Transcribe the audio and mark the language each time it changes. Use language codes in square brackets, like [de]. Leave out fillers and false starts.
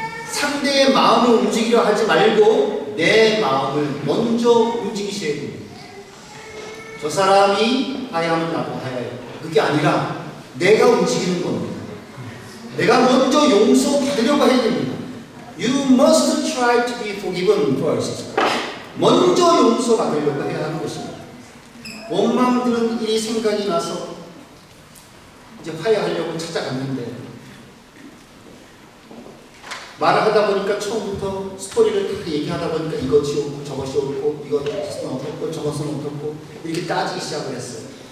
[ko] 상대의 마음을 움직이려 하지 말고 내 마음을 먼저 움직이셔야 됩니다. 저 사람이 화해하면 나도 화해해요. 그게 아니라 내가 움직이는 겁니다. 내가 먼저 용서받으려고 해야 됩니다. [en] You must try to be forgiven first. [ko] 먼저 용서받으려고 해야 하는 것입니다. 원망 드는 일이 생각이 나서 이제 화해하려고 찾아갔는데 말을 하다 보니까 처음부터 스토리를 다 얘기하다 보니까 이것이 옳고 저것이 옳고 이것은 어떻고 저것은 어떻고 이렇게 따지기 시작을 했어요.